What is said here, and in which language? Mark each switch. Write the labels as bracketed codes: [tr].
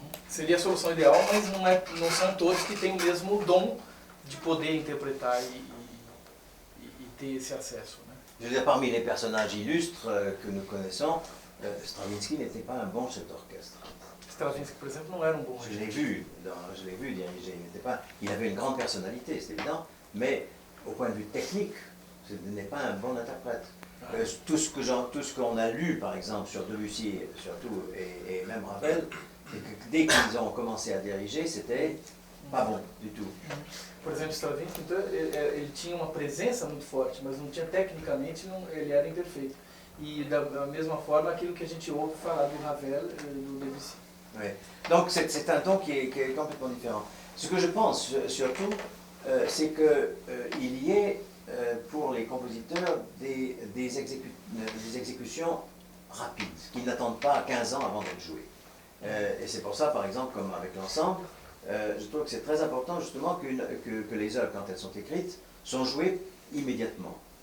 [pt] Seria a solução ideal, mas não são todos que têm o mesmo dom de poder interpretar e ter esse acesso. Né? [fr] Je veux dire, parmi les personnages illustres que nous connaissons, Stravinsky n'était pas un bon chef d'orchestre. [pt] Stravinsky, [fr] par exemple, [pt] não era um bom [fr] Je l'ai vu diriger, il avait une grande personnalité, c'est évident, mais au point de vue technique, Ce n'est pas un bon interprète. Tout ce qu'on a lu, par exemple, sur Debussy, surtout, et même Ravel, c'est que dès qu'ils ont commencé à diriger, c'était pas bon du tout. [pt] Por exemplo, Stravinsky, então, ele tinha uma presença muito forte, mas não tinha tecnicamente, ele era imperfeito. E da mesma forma, aquilo que a gente ouve falar do Ravel e do Debussy. [fr] Oui. Donc c'est un ton qui est complètement différent. Ce que je pense surtout, c'est qu'il y ait pour les compositeurs des exécutions rapides, qui n'attendent pas 15 ans avant d'être jouées. Et c'est pour ça, par exemple, comme avec l'ensemble, je trouve que c'est très important justement que les œuvres, quand elles sont écrites, sont jouées immédiatement.